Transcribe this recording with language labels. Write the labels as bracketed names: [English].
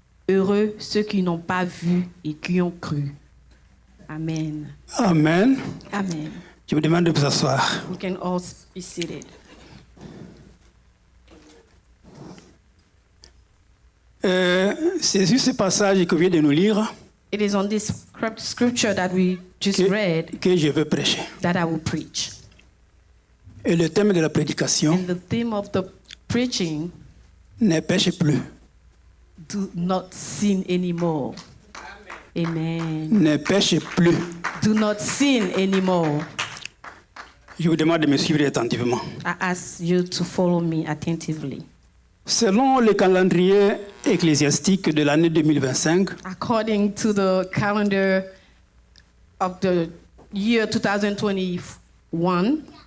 [French] Heureux ceux qui n'ont pas vu et qui ont cru. » Amen. Amen. Amen. Je vous demande de vous asseoir. [English] We can all be seated. [French] C'est sur ce passage que vient de nous lire [English] It is on this scripture that we just read [French] que je veux prêcher. [English] that I will preach. [French] Et le thème de la prédication, [English] And the theme of the preaching, [French] ne pêche plus. [English] do not sin anymore. Amen. [French] Ne pêche plus. [English] Do not sin anymore. [French] Je vous demande de me suivre attentivement. [English] I ask you to follow me attentively. [French] Selon le calendrier ecclésiastique de l'année 2025, [English] According to the calendar of the year 2021,